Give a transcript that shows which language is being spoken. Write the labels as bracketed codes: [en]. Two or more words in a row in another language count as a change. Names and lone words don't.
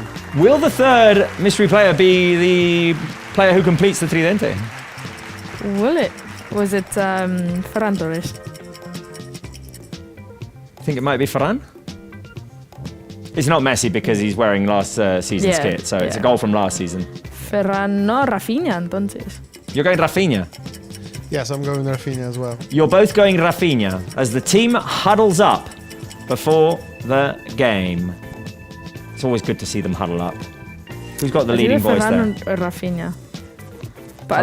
[en] Will the third mystery player be the player who completes the tridente? Will it? Was it Ferran Torres? I think it might be Ferran. It's not Messi because he's wearing last season's Yeah, kit, so it's a yeah. goal from last season. Ferran, no, Rafinha, entonces. You're going Rafinha. Yes, I'm going Rafinha as well. You're both going Rafinha as the team huddles up before the game. It's always good to see them huddle up. Who's got the It's leading either voice there? Ferran or Rafinha. But I